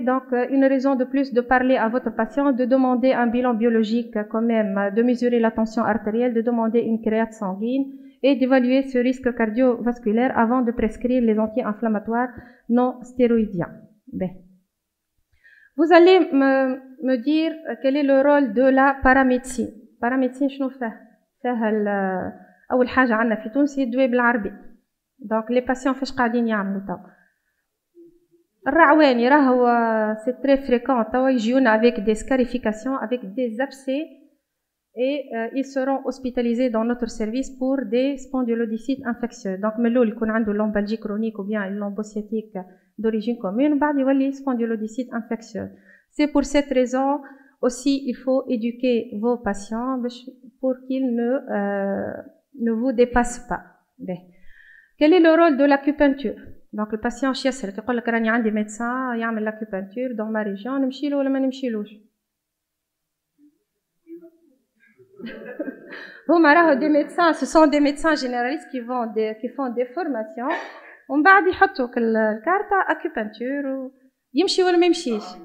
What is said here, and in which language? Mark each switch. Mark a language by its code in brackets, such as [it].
[fr] Donc, une raison de plus de parler à votre patient, de demander un bilan biologique quand même, de mesurer la tension artérielle, de demander une créate sanguine et d'évaluer ce risque cardiovasculaire avant de prescrire les anti-inflammatoires non stéroïdiens. Ben. Vous allez me dire quel est le rôle de la paramédecine. [ar] Paramédecine, شنو فيها أول حاجة عندنا في تونس هي الدواء بالعربي. [fr] Donc les patients [ar] فاش قاعدين يعملوا توا؟ الرعواني راهو [fr] c'est très fréquent [ar] توا يجيونا [fr] avec des scarifications, avec des abcès. Et ils seront hospitalisés dans notre service pour des spondylodycites infectieux. Donc, mello il y a une lombalgie chronique ou bien une lombocytique d'origine commune, [ar] بعد يولي [fr] spondylodycite infectieux. C'est pour cette raison aussi il faut éduquer vos patients pour qu'ils ne vous dépassent pas. Quel est le rôle de l'acupuncture? Donc, le patient [ar] يسألك يقول لك راني عندي [fr] médecin يعمل l'acupuncture dans ma région, [ar] نمشي له ولا ما نمشيلوش؟ [fr] des médecins, ce sont des médecins généralistes qui font des formations. [ar] ومن بعد يحطوا الكارتة acupuncture ويمشي ولا ما يمشيش.